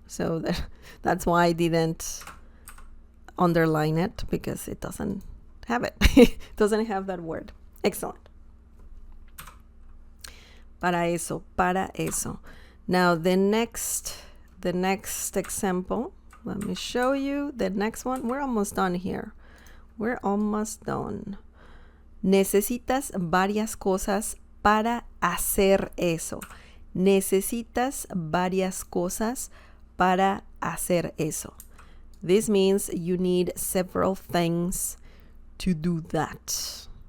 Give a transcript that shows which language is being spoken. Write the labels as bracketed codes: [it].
[en] So that's why I didn't underline it, because it doesn't have it. It doesn't have that word. Excellent. [es] Para eso, para eso. [en] Now the next example, let me show you the next one. We're almost done here. We're almost done. [es] Necesitas varias cosas para hacer eso. Necesitas varias cosas para hacer eso. [en] This means you need several things to do that.